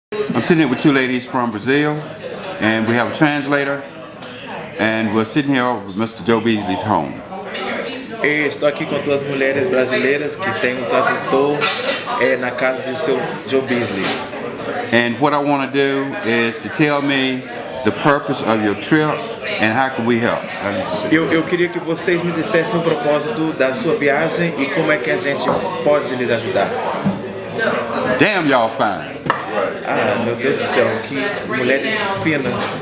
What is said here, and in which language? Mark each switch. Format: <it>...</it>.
<en>I'm sitting here with two ladies from Brazil, and we have a translator, and we're sitting here with Mr. Joe Beasley's home.</en> <pt>Estou aqui com duas mulheres brasileiras que têm tradutor na casa de seu Joe Beasley.</pt> <en>And what I want to do is to tell me the purpose of your trip and how can we help.</en> <pt>Eu queria que vocês me dissessem o propósito da sua viagem e como é que a gente pode lhes ajudar.</pt> <en>Damn, y'all fine.</en> <pt>Ah, meu Deus do céu, que mulheres finas.</pt>